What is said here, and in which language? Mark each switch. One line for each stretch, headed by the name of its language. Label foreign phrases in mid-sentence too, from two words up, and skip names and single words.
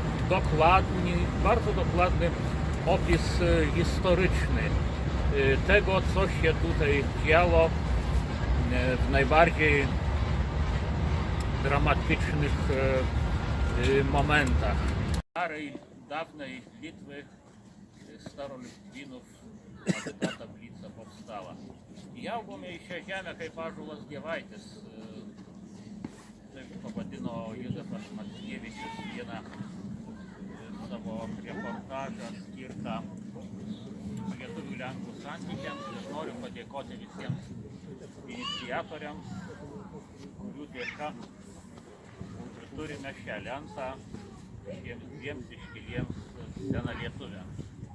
Polish: dokładny opis historyczny tego, co się tutaj działo w najbardziej dramatycznych momentach. Starej, dawnej Litwy, starolitwinów, aby ta tablica powstała.
Lithuanian: Jaugome į šią žemę kaip ąžuolas dievaitis, taip pavadino Józefas Mackevičius vieną savo reportažą skirtą lietuvių lenkų santykiams. Aš noriu padėkoti visiems iniciatoriams, kurių dėka turime šią lentą šiems dviems iškiliems senalietuviams.